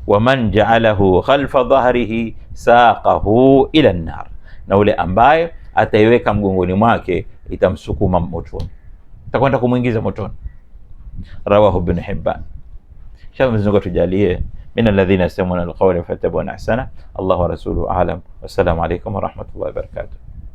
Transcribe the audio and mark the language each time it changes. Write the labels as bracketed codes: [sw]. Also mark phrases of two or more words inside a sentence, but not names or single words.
[ar] ومن جعله خلف ظهره ساقه إلى النار, [sw] na ule ambaye ataiweka mgongoni mwake itamsukuma motoni, takwenda kumuingiza motoni. [ar] رواه ابن حبان. [sw] Inshallah Mwenyezi Mungu atujalie [ar] من الذين يستمعون القول فيتبعون أحسنه. الله ورسوله أعلم. والسلام عليكم ورحمة الله وبركاته.